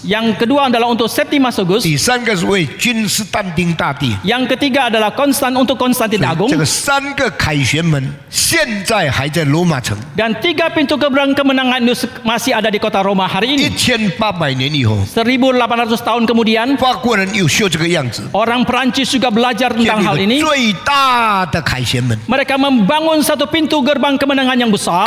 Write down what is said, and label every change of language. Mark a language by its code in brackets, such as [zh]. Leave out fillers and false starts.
[id] yang kedua adalah untuk Septimus Augustus, [zh] 第三个是为君士坦丁大帝。 [id] yang ketiga adalah untuk Konstantin [zh] 所以 [id] Agung. [zh] 这个3个凯旋门现在还在罗马城。 [id] Dan 3 pintu gerbang kemenangan itu masih ada di kota Roma hari ini. [zh] 1800年以后， [id] 1800 tahun kemudian, [zh] 法国人又修这个样子， [id] orang Perancis juga belajar [zh] 建 [id] tentang hal [zh] 立 [id] ini. [zh] 了最大的凯旋门， [id] Mereka membangun satu pintu gerbang kemenangan yang besar,